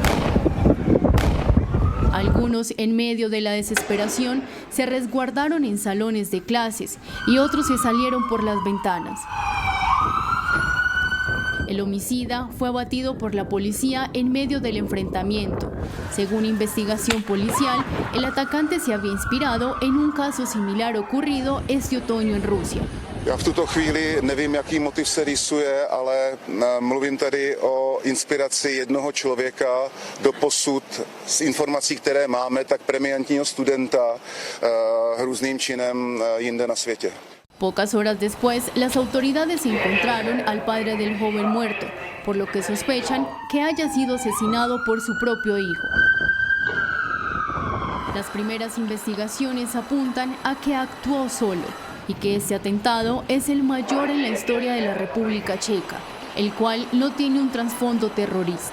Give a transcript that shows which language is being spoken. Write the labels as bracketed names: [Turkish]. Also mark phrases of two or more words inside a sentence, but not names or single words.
[Spanish] Algunos, en medio de la desesperación, se resguardaron en salones de clases y otros se salieron por las ventanas. El homicida fue abatido por la policía en medio del enfrentamiento. Según investigación policial, el atacante se había inspirado en un caso similar ocurrido este otoño en Rusia. [Czech] Já v tuto chvíli nevím, jaký motiv se rýsuje, ale mluvím tady o inspiraci jednoho člověka doposud z informací, které máme, tak premiantního studenta hrůzným činem jinde na světě. [Spanish] Pocas horas después, las autoridades encontraron al padre del joven muerto, por lo que sospechan que haya sido asesinado por su propio hijo. Las primeras investigaciones apuntan a que actuó solo y que este atentado es el mayor en la historia de la República Checa, el cual no tiene un trasfondo terrorista.